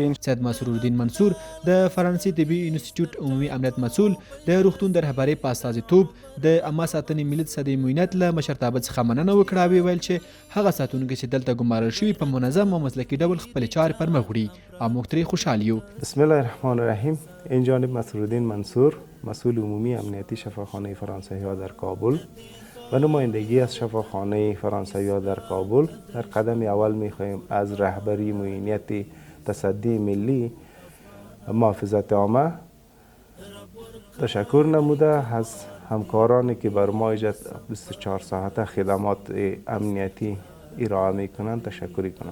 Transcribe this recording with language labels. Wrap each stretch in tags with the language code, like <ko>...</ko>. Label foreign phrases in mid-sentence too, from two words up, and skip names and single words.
<ps>سید مسرور الدین منصور د فرانسې طبي انسټیټیوټ عمومي امنیت مسؤل د روغتون د رهبرۍ په استازیتوب د عامه ساتنې ملي صدې معاینات له مشرتابه څخه مننه وکړه او ویل چې هغه ساتونکي چې دلته ګمارل شوي په منظم او مسلکي ډول خپلې چارې پر مخ وړي او موږ ترې خوشحال یو.</ps> <ar>بسم الله الرحمن الرحیم.</ar> <fa>این جانب مسرور الدین منصور، مسئول عمومی امنیتی شفاخانه فرانسوی‌ها در کابل و نمایندگی از شفاخانه فرانسوی‌ها در کابل در قدم اول می‌خواهیم از رهبری معاینت تصدی ملی محافظت عامه تشکر نموده از همکارانی که بر ما 24 ساعته خدمات امنیتی ارائه می‌کنند تشکر کنم.</fa>